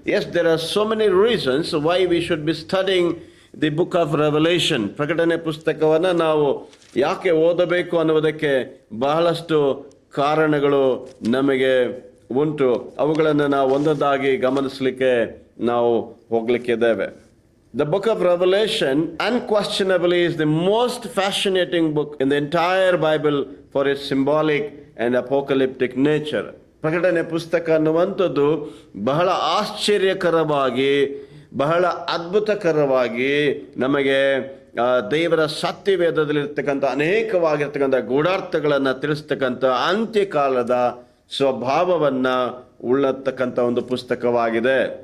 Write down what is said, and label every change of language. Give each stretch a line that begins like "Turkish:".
English: Yes, there are so many reasons why we should be studying the book of revolution.
Kannada: ಪ್ರಕಟಣೆ ಪುಸ್ತಕವನ್ನು ನಾವು ಯಾಕೆ ಓದಬೇಕು ಅನ್ನುವುದಕ್ಕೆ ಬಹಳಷ್ಟು ಕಾರಣಗಳು ನಮಗೆ ಉಂಟು. ಅವುಗಳನ್ನು ನಾವು ಒಂದೊಂದಾಗಿ ಗಮನಿಸಲಿಕ್ಕೆ ನಾವು ಹೋಗ್ಲಿಕ್ಕಿದ್ದೇವೆ.
English: The book of Revelation unquestionably is the most fascinating book in the entire Bible for its symbolic and apocalyptic nature.
Kannada: ಪ್ರಕಟಣೆ ಪುಸ್ತಕ ಅನ್ನುವಂಥದ್ದು ಬಹಳ ಆಶ್ಚರ್ಯಕರವಾಗಿ, ಬಹಳ ಅದ್ಭುತಕರವಾಗಿ ನಮಗೆ ದೇವರ ಸತ್ಯವೇದದಲ್ಲಿರ್ತಕ್ಕಂಥ ಅನೇಕವಾಗಿರ್ತಕ್ಕಂಥ ಗೂಢಾರ್ಥಗಳನ್ನು ತಿಳಿಸ್ತಕ್ಕಂಥ ಅಂತ್ಯಕಾಲದ ಸ್ವಭಾವವನ್ನು ಉಳ್ಳತಕ್ಕಂಥ ಒಂದು ಪುಸ್ತಕವಾಗಿದೆ.